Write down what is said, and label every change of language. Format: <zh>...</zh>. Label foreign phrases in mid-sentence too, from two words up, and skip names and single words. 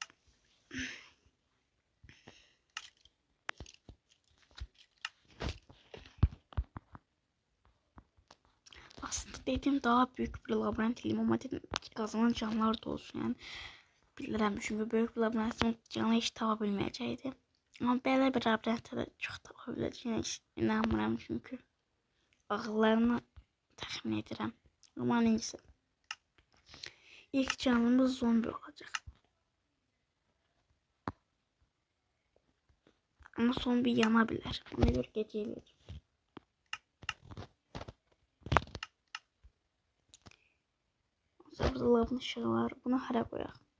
<tr>Aslında dediğim daha büyük bir labirent değil ama dedim kazanan canlılar da olsun yani.</tr> <az>Bilirəm çünkü</az> <tr>büyük bir labirentin</tr> <az>canı hiç tapa bilməyəcəkdi. Ama belə bir labirentdə də çox tapa biləcəyinə inanmıram çünkü ağıllarını təxmin edirəm.</az> <tr>Ama neyse. İlk canlımız zombi olacak. Ama zombi yanabilir. Ona göre geceleyelim. Burada lavın ışığı var.</tr> <az>Bunu hara koyaq.</az>